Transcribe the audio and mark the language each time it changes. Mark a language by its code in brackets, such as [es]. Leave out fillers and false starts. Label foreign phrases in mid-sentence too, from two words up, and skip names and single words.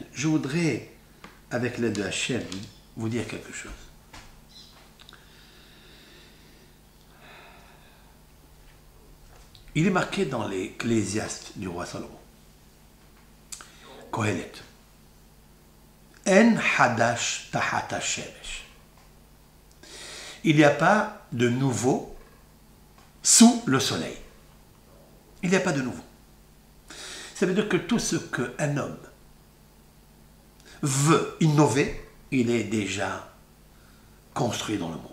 [fr] Je voudrais, avec l'aide de Hachem, vous dire quelque chose. Il est marqué dans l'Ecclésiaste du roi Salomon. [he] קהלת. אין חדש תחת השמש. [fr] Il n'y a pas de nouveau sous le soleil. Il n'y a pas de nouveau. Ça veut dire que tout ce qu'un homme veut innover, il est déjà construit dans le monde.